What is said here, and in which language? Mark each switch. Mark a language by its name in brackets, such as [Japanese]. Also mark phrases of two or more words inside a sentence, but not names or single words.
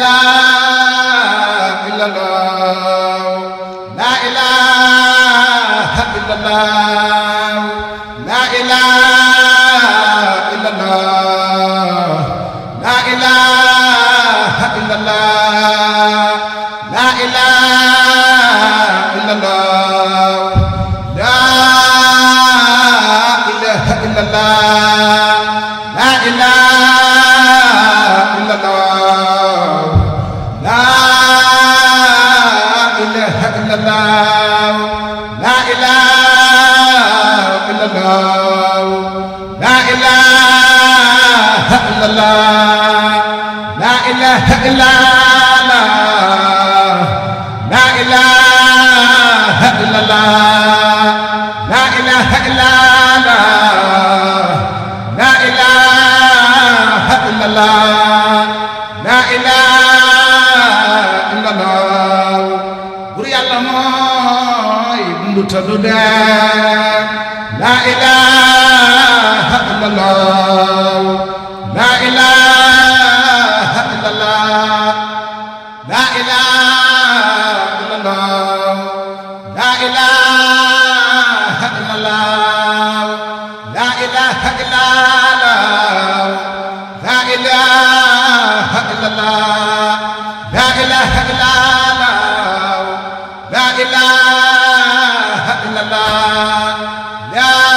[Arabic] إله إلا الله لا إله إلا الله لا إله إلا الله لا إله إلا الله لا إله إلا الله لا إله إلا الله لا إله إلا الله لا إله إلا الله لا إله إلا الله لا إله إلا الله لا إله إلا الله لا إله إلا الله لا إله إلا الله لا إله إلا الله لا إله إلا الله [Wolof] bur Yàlla mooy dundu ta du dee [Arabic] لا إله إلا الله لا إله إلا الله لا إله إلا الله لا إله إلا الله لا إله إلا الله لا إله إلا الله لا إله إلا الله لا إله إلا الله لا